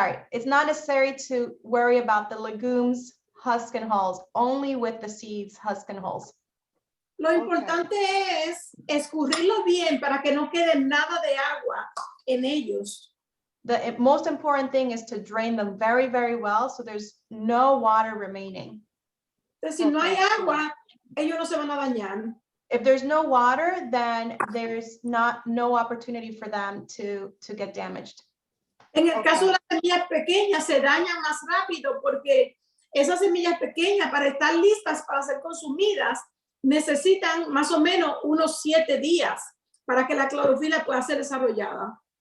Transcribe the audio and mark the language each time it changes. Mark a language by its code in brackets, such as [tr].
[en] It's not necessary to worry about the legumes, husk and hulls, only with the seeds, husk and hulls. [es] Lo importante es escurrirlo bien para que no quede nada de agua en ellos. [en] The most important thing is to drain them very, very well so there's no water remaining. [es] Entonces, si no hay agua, ellos no se van a dañar. [en] If there's no water, then there's no opportunity for them to get damaged. [es] En el caso de las semillas pequeñas se dañan más rápido porque esas semillas pequeñas para estar listas para ser consumidas necesitan más o menos unos 7 días para que la clorofila pueda ser desarrollada.